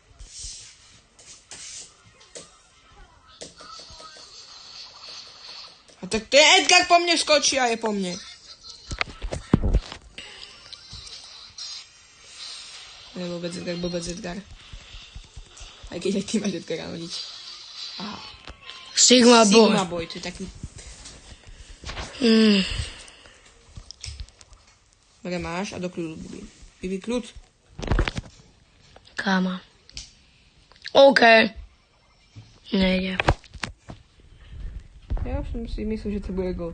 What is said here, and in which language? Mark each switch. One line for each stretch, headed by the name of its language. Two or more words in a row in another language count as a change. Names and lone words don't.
Slovak: A tak ten Edgar po mne skočí a je po mne. Ne, vôbec Edgar. Aj keď aj ty máš Edgara nodiť. Aha. Sigma Boy. Sigma Boy, to je taký... Dobre, máš a do kľudu, Bibi. Bibi, kľud. Káma. OK. Nejde. Ja som si myslel, že to bude gol.